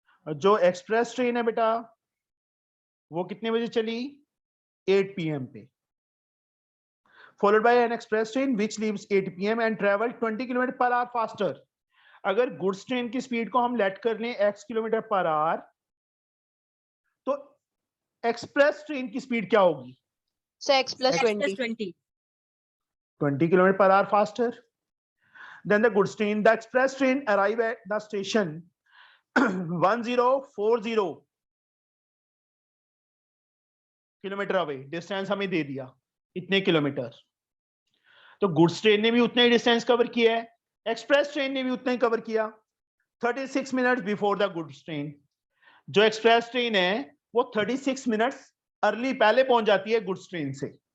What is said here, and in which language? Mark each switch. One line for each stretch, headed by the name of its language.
Hindi: और जो express train है बेटा, वो कितने बजे चली? 8 PM पे।
English: Followed by an express train which leaves 8 PM and travel 20 km per hour faster.
Hindi: अगर गुड्स ट्रेन की स्पीड को हम लेट कर लें x किलोमीटर पर आवर, तो एक्सप्रेस ट्रेन की स्पीड क्या होगी? Sir x+20। 20 kilometre per hour faster.
English: Then the goods train, the express train arrive at the station 1040 kilometre away.
Hindi: Distance हमें दे दिया इतने किलोमीटर, तो गुड्स ट्रेन ने भी उतना ही डिस्टेंस कवर किया है, एक्सप्रेस ट्रेन ने भी उतना ही कवर किया।
English: 36 minutes before the goods train.
Hindi: जो एक्सप्रेस ट्रेन है वो 36 मिनट्स अर्ली पहले पहुंच जाती है गुड्स ट्रेन से।